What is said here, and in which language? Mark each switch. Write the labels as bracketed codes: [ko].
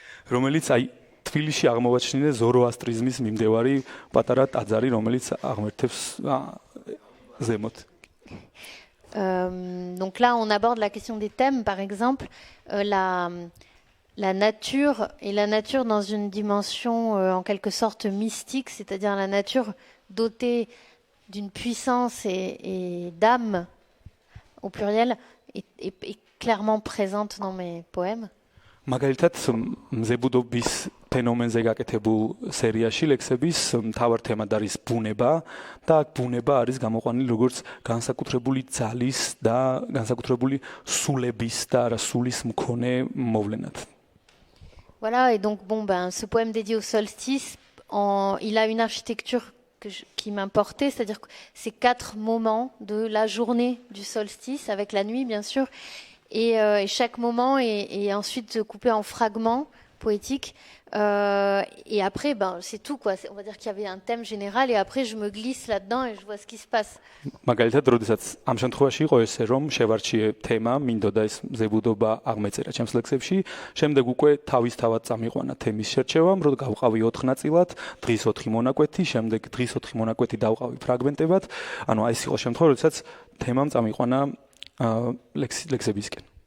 [ka] რომელიც აი თბილისში აღმოვაჩინე ზოროასტრიზმის მიმდევარი პატარა ტაძარი, რომელიც აღმერთებს ზემოთ. [fr] Donc là, on aborde la question des thèmes, par exemple, la nature, et la nature dans une dimension en quelque sorte mystique, c'est-à-dire la nature dotée d'une puissance et d'âme, au pluriel, est clairement présente dans mes poèmes. [ka] მაგალითად, მზებუდობის ფენომენზე გაკეთებულ სერიაში ლექსების მთავარ თემად არის ბუნება და აქ ბუნება არის გამოყვანილი როგორც განსაკუთრებული ძალის და განსაკუთრებული სულების და არა სულის მქონე მოვლენად. [fr] Voilà, et donc ce poème dédié au solstice, il a une architecture qui m'importait, c'est-à-dire que c'est 4 moments de la journée du solstice, avec la nuit bien sûr, et chaque moment est ensuite coupé en fragments poétiques, et après c'est tout quoi. On va dire qu'il y avait un thème général et après je me glisse là-dedans et je vois ce qui se passe. [ka] მაგალითად, როდესაც ამ შემთხვევაში იყო ესე, რომ შევარჩიე თემა, მინდოდა ეს მზებუდობა აღმეწერა ჩემს ლექსებში, შემდეგ უკვე თავისთავად წამიყვანა თემის შერჩევამ, რომ გავყავი 4 ნაწილად, დღის 4 მონაკვეთი, შემდეგ დღის 4 მონაკვეთი დავყავი ფრაგმენტებად. ანუ აი ეს იყო შემთხვევა, როდესაც თემამ წამიყვანა ლექსებისკენ.